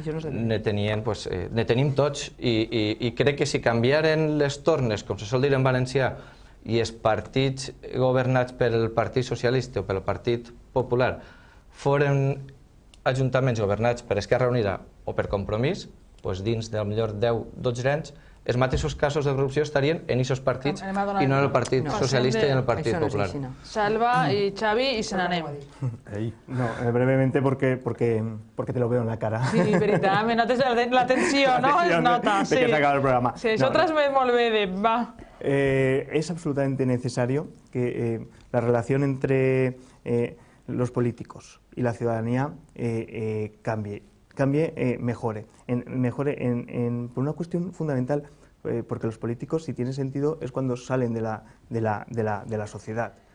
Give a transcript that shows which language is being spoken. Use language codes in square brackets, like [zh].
[ca] ne tenim tots, i crec que si canviaren les tornes, com se sol dir en valencià, i els partits governats pel Partit Socialista o pel Partit Popular foren ajuntaments governats per Esquerra Unida o per Compromís, dins de millor 10-12 anys, els mateixos casos de corrupció estarien en aquests partits i no en el Partit Socialista i en el Partit Popular. Salva y Xavi y se n'anem. [es] No, brevemente porque te lo veo en la cara. [ca] Sí, veritat, me notes la tensió, no? Es nota, sí. [es] De que se acaba el programa. [ca] Sí, això transmet molt bé de... Va. [es] Es absolutamente necesario que la relación entre los políticos y la ciudadanía cambie, mejore por una cuestión fundamental, porque los políticos, si tiene sentido, es cuando salen de la sociedad.